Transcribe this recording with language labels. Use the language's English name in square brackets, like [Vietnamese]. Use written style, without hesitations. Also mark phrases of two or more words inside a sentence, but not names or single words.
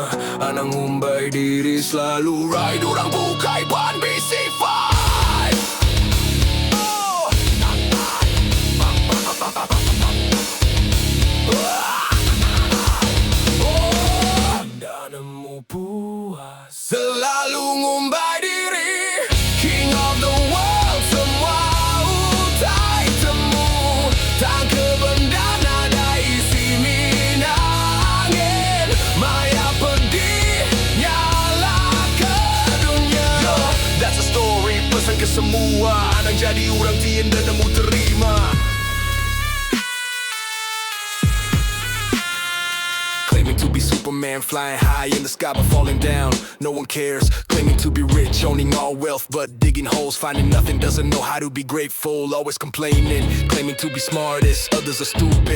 [Iban] Anak ngumbai diri selalu ride, orang bukai ban BC5. Anda nemu puas, selalu ngumbai diri. [English] King of the world, [Iban] semua utai temu. Tang kebendar, nada isi minangin. Maya pedih, nyala ke dunia. [English] That's a story, [Iban] pesan ke semua. Anak jadi orang tiada nemu terima. [English] Claiming to be Superman, flying high in the sky but falling down. No one cares. Claiming to be rich, owning all wealth but digging holes, finding nothing. Doesn't know how to be grateful, always complaining. Claiming to be smartest, others are stupid.